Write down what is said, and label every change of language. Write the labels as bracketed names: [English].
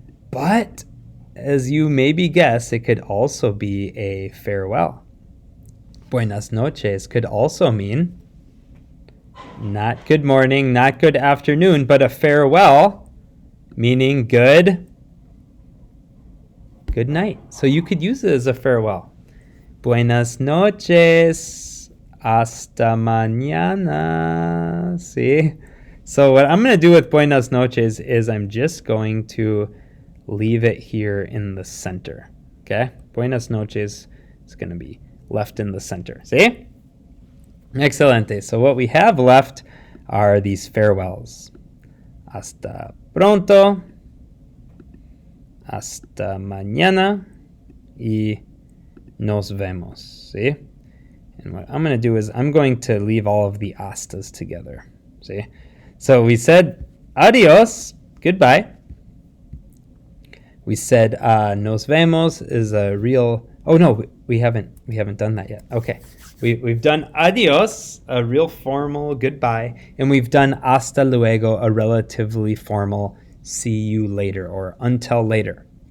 [English] But as you maybe guess, it could also be a farewell. Buenas noches could also mean not good morning, not good afternoon, but a farewell, meaning good night. So you could use it as a farewell. [Spanish] Buenas noches, hasta mañana. [English] See? So what I'm going to do with buenas noches is I'm just going to leave it here in the center. Okay? Buenas noches is going to be left in the center. See? Excelente. So what we have left are these farewells. [Spanish] Hasta pronto, hasta mañana, y nos vemos. [English] See? And what I'm going to do is I'm going to leave all of the hastas together. See? So we said adios, goodbye. We said nos vemos is a real... Oh no, we haven't done that yet. Okay. We've done adios, a real formal goodbye, and we've done hasta luego, a relatively formal see you later or until later.